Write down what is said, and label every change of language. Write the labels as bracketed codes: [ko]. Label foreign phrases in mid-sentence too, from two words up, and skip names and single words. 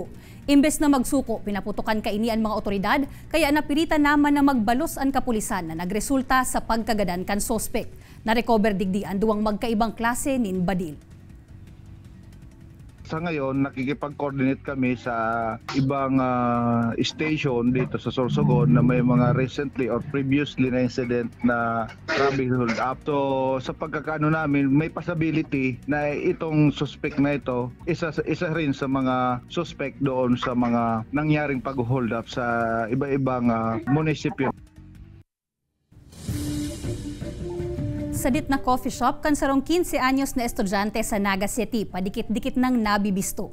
[bik] Imbes na magsuko, pinaputukan kaini ang mga otoridad kaya napilitan naman na magbalos ang kapulisan na nagresulta sa pagkagadan kan sospek. Na-recover digdi ang duwang magkaibang klase nin badil. [tl] Sa ngayon, nakikipag-coordinate kami sa ibang station dito sa Sorsogon na may mga [en] recently or previously [tl] na incident na [en] traffic hold up. [tl] So, sa pagkakaano namin, may possibility na itong suspect na ito, isa rin sa mga suspect doon sa mga nangyaring pag-hold up sa iba-ibang munisipyo. [bik] Sa dit na [en] coffee shop, [bik] kan sarong 15 anyos na estudyante sa Naga City, padikit-dikit ng nabibisto.